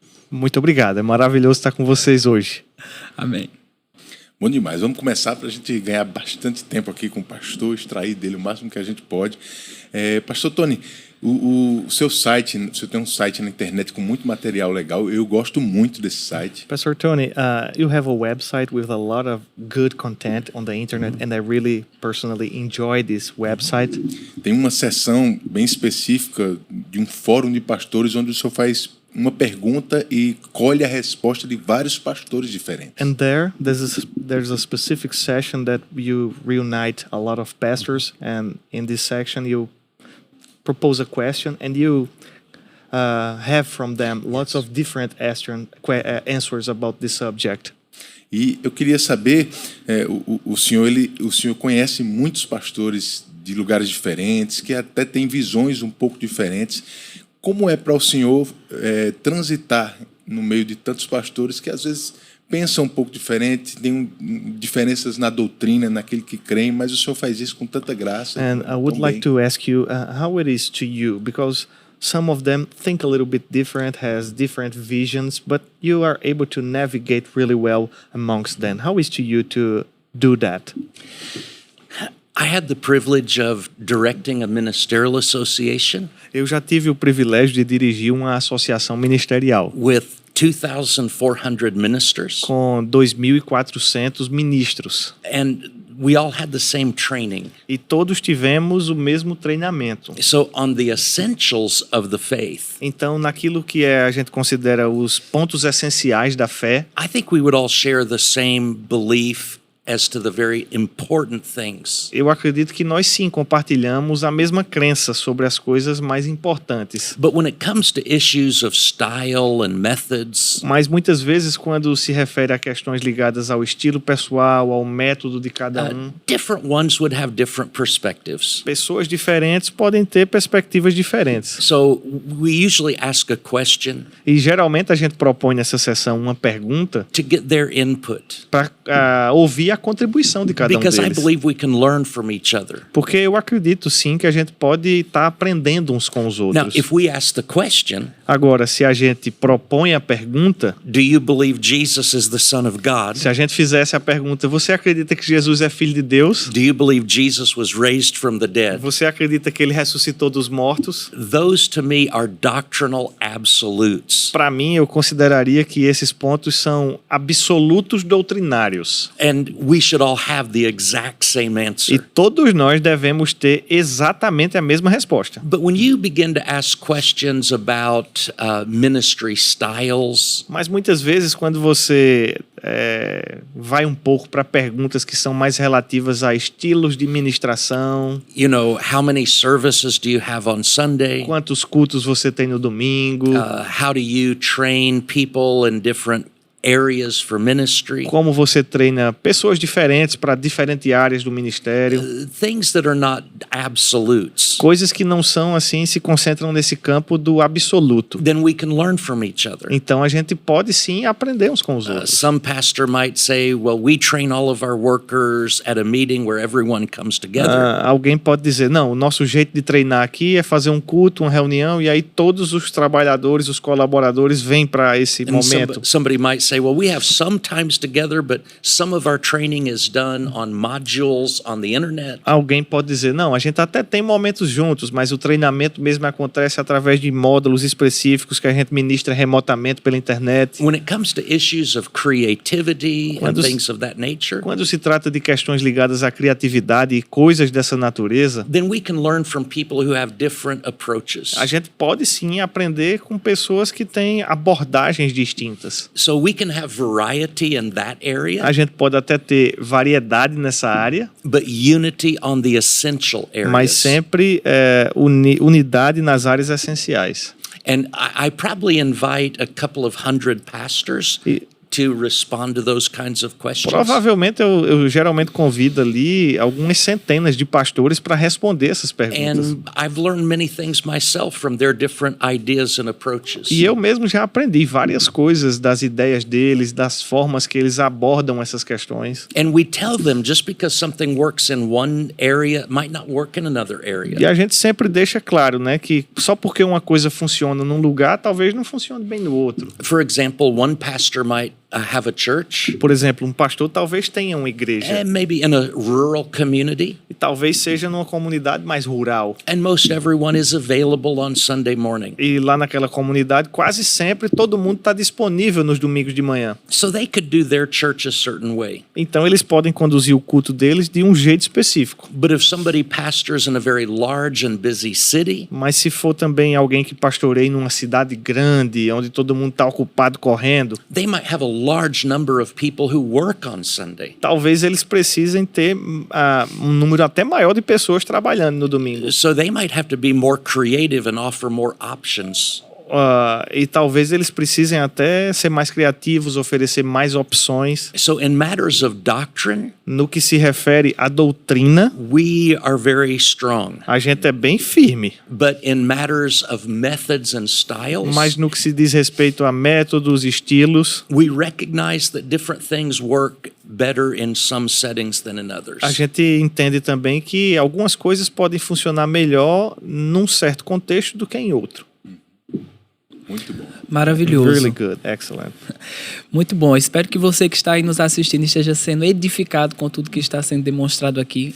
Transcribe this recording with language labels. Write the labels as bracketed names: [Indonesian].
[Portuguese] Muito obrigado. É maravilhoso estar com vocês hoje. Amém. Bom demais. Vamos começar para a gente ganhar bastante tempo aqui com o pastor, extrair dele o máximo que a gente pode. Pastor Tony, o seu site, você tem um site na internet com muito material legal. Eu gosto muito desse site. [English] Pastor Tony, you have a website with a lot of good content on the internet, and I really personally enjoy this website. [Portuguese] Tem uma seção bem específica de um fórum de pastores onde o senhor faz uma pergunta e colhe a resposta de vários pastores diferentes. [English] And there's a specific session that you reunite a lot of pastors, and in this section you propose a question and you have from them lots of different answers about this subject. [Portuguese] E eu queria saber, o senhor conhece muitos pastores de lugares diferentes, que até têm visões um pouco diferentes. Como é para o senhor transitar no meio de tantos pastores que às vezes pensam um pouco diferente, têm diferenças na doutrina, naquilo que creem, mas o senhor faz isso com tanta graça. [English] And I would like to ask you how it is to you, because some of them think a little bit different, has different visions, but you are able to navigate really well amongst them. How is to you to do that? I had the privilege of directing a ministerial association. [Portuguese] Eu já tive o privilégio de dirigir uma associação ministerial [English] with 2,400 ministers. [Portuguese] Com 2.400 ministros. [English] And we all had the same training. [Portuguese] E todos tivemos o mesmo treinamento. [English] So on the essentials of the faith. [Portuguese] Então, naquilo que a gente considera os pontos essenciais da fé, [English] I think we would all share the same belief as to the very important things. [Portuguese] Eu acredito que nós sim compartilhamos a mesma crença sobre as coisas mais importantes. [English] But when it comes to issues of style and methods, [Portuguese] mas muitas vezes quando se refere a questões ligadas ao estilo pessoal, ao método de cada [English] different ones would have different perspectives. [Portuguese] Pessoas diferentes podem ter perspectivas diferentes. [English] So we usually ask a question. [Portuguese] E geralmente a gente propõe nessa sessão uma pergunta [English] to get their input. [Portuguese] Para ouvir a contribuição de cada [English] Because [Portuguese] deles. [English] I believe we can learn from each other. [Portuguese] Porque eu acredito sim que a gente pode estar aprendendo uns com os outros. [English] Now, if we ask the question, [Portuguese] agora, se a gente propõe a pergunta, [English] do you believe Jesus is the Son of God? [Portuguese] Se a gente fizesse a pergunta, você acredita que Jesus é filho de Deus? [English] Do you believe Jesus was raised from the dead? [Portuguese] Você acredita que ele ressuscitou dos mortos? [English] Those to me are doctrinal absolutes. [Portuguese] Para mim, eu consideraria que esses pontos são absolutos doutrinários. [English] And we should all have the exact same answer. [Portuguese] E todos nós devemos ter exatamente a mesma resposta. [English] But when you begin to ask questions about ministry styles, [Portuguese] mas muitas vezes quando você vai um pouco para perguntas que são mais relativas a estilos de ministração, [English] you know, how many services do you have on Sunday? [Portuguese] Quantos cultos você tem no domingo? [English] How do you train people in different areas for ministry? [Portuguese] Como você treina pessoas diferentes para diferentes áreas do ministério? [English] Things that are not absolutes. [Portuguese] Coisas que não são assim, se concentram nesse campo do absoluto. [English] Then we can learn from each other. [Portuguese] Então a gente pode sim aprender uns com os outros. [English] Some pastor might say, well, we train all of our workers at a meeting where everyone comes together. [Portuguese] Alguém pode dizer, não, o nosso jeito de treinar aqui é fazer um culto, uma reunião, e aí todos os trabalhadores, os colaboradores vêm para esse momento. [English] Somebody might say, say, well, we have some times together, but some of our training is done on modules on the internet. [Portuguese] Alguém pode dizer, não, a gente até tem momentos juntos, mas o treinamento mesmo acontece através de módulos específicos que a gente ministra remotamente pela internet. [English] When it comes to issues of creativity and [Portuguese] Quando se- [English] things of that nature, [Portuguese] Quando se trata de questões ligadas à criatividade e coisas dessa natureza, [English] then we can learn from people who have different approaches. [Portuguese] a gente pode sim aprender com pessoas que têm abordagens distintas. [English] So we can have variety in that area, [Portuguese] A gente pode até ter variedade nessa área, [English] but unity on the essential areas. [Portuguese] mas sempre unidade nas áreas essenciais. [English] And I probably invite a couple of hundred pastors [Portuguese] E- [English] to respond to those kinds of questions. [Portuguese] Provavelmente eu geralmente convido ali algumas centenas de pastores para responder essas perguntas. [English] And I've learned many things myself from their different ideas and approaches. [Portuguese] E eu mesmo já aprendi várias coisas das ideias deles, das formas que eles abordam essas questões. [English] And we tell them just because something works in one area it might not work in another area. [Portuguese] E a gente sempre deixa claro, né, que só porque uma coisa funciona num lugar, talvez não funcione bem no outro. [English] For example, one pastor might have a church, [Portuguese] Por exemplo, um pastor talvez tenha uma igreja [English] and maybe in a rural community, [Portuguese] e talvez seja numa comunidade mais rural. [English] and most everyone is available on Sunday morning. [Portuguese] E lá naquela comunidade, quase sempre todo mundo está disponível nos domingos de manhã. [English] So they could do their church a certain way. [Portuguese] Então eles podem conduzir o culto deles de um jeito específico. [English] But if somebody pastors in a very large and busy city, [Portuguese] Mas se for também alguém que pastoreie numa cidade grande, onde todo mundo está ocupado correndo, [English] they might have a large number of people who work on Sunday. [Portuguese] talvez eles precisem ter um número até maior de pessoas trabalhando no domingo. [English] So they might have to be more creative and offer more options. [Portuguese] E talvez eles precisem até ser mais criativos, oferecer mais opções. [English] So in matters of doctrine, [Portuguese] No que se refere à doutrina, [English] we are very strong. [Portuguese] a gente é bem firme. [English] But in matters of methods and styles, [Portuguese] Mas no que se diz respeito a métodos, estilos, [English] we recognize that different things work better in some settings than in others. [Portuguese] a gente entende também que algumas coisas podem funcionar melhor num certo contexto do que em outro. Muito bom. Maravilhoso. [English] Really good, excellent. [Portuguese] Muito bom. Espero que você que está aí nos assistindo esteja sendo edificado com tudo que está sendo demonstrado aqui.